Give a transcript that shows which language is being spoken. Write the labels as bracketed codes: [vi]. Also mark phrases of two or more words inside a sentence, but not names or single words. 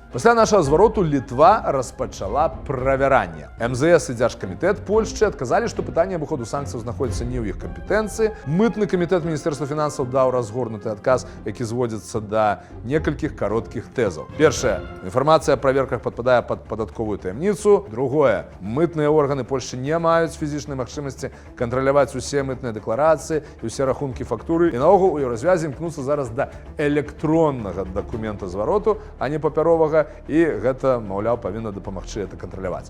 [be] Пасля нашага звароту Літва распачала правяранне. МЗС і Дзяржкамітэт Польшчы адказалі, што пытанне абыходу санкцыяў знаходзіцца не ў іх кампетэнцыі. Мытны камітэт Міністэрства фінансаў даў разгорнуты адказ, які зводзіцца да некалькіх кароткіх тэзаў. Першае. Інфармацыя [ru] Информация о проверках [be] подпадае под падатковую таямніцу. Другое. Мытныя органы Польшчы не маюць фізічнай магчымасці кантраляваць усе мытныя дэкларацыі і ўсе рахункі фактуры. І наогул у Еўразвязе імкнуцца зараз да электроннага дакумента звароту, а не папяровага, і гэта, маўляў, павінна дапамагчы это кантраляваць.